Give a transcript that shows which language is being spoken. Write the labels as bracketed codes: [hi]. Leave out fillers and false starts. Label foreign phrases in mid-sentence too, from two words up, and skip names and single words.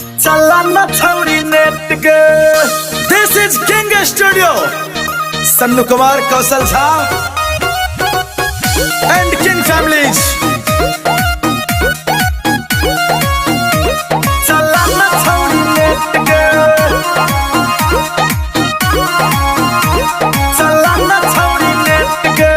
[mai] चलाना छौड़ी नेट के। [en] This is King Studio, Sannu Kumar, Kaushal Jha and King Families. [mai] चलाना छौड़ी नेट के, चलाना छौड़ी नेट के।